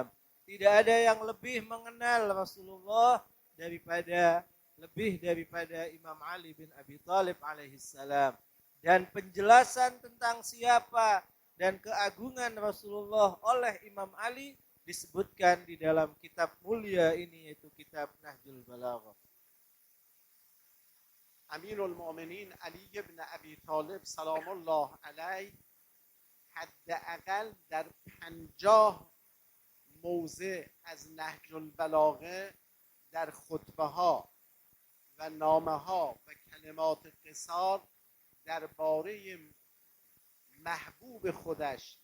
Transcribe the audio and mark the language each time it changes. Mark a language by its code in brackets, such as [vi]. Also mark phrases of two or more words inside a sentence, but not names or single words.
[id] Tidak ada yang lebih mengenal Rasulullah daripada Imam Ali bin Abi Thalib alaihissalam. Dan penjelasan tentang siapa dan keagungan Rasulullah oleh Imam Ali disebutkan di dalam kitab mulia ini, yaitu kitab Nahjul Balaghah. [fa] امیر المؤمنین علی ابن ابی طالب [ar] سلام الله علیه [fa] حداقل در 50 موضع از نهج البلاغه در خطبه ها و نامه ها و کلمات قصار درباره محبوب خودش